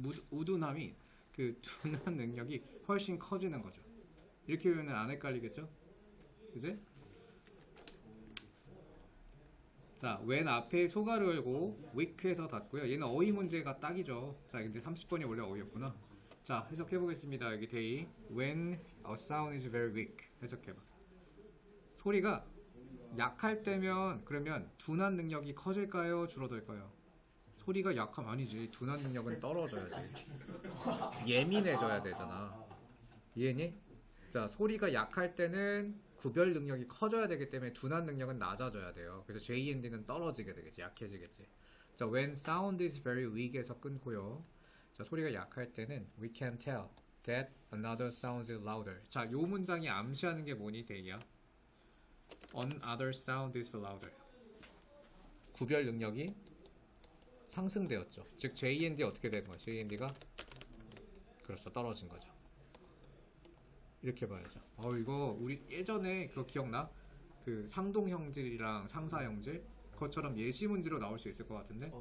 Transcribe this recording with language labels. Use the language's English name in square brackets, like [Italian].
[Korean] 우둔함이 그 둔한 능력이 훨씬 커지는 거죠. 이렇게 외우면 안 헷갈리겠죠? 그지? 자, when 앞에 소가를 열고 weak해서 닫고요. 얘는 어휘 문제가 딱이죠. 자, 근데 30번이 원래 어휘였구나. 자, 해석해 보겠습니다. 여기 대이 when a sound is very weak 해석해 봐. 소리가 약할 때면 그러면 둔한 능력이 커질까요? 줄어들까요? 소리가 약하면 아니지. 둔한 능력은 떨어져야지. 예민해져야 되잖아. 이해니? 자, 소리가 약할 때는 구별 능력이 커져야 되기 때문에 둔한 능력은 낮아져야 돼요. 그래서 JND는 떨어지게 되겠지. 약해지겠지. 자, when sound is very weak 에서 끊고요. 자, 소리가 약할 때는 we can tell that another sound is louder. 자, 요 문장이 암시하는 게 뭐니, 대이야? [English] Another sound is louder. [Korean] 구별 능력이 상승되었죠. 즉 JND 어떻게 된 거야? JND가 그렇죠. 떨어진 거죠. 이렇게 봐야죠. 이거 우리 예전에 그거 기억나? 그 상동 형질이랑 상사 형질 그것처럼 예시 문제로 나올 수 있을 것 같은데.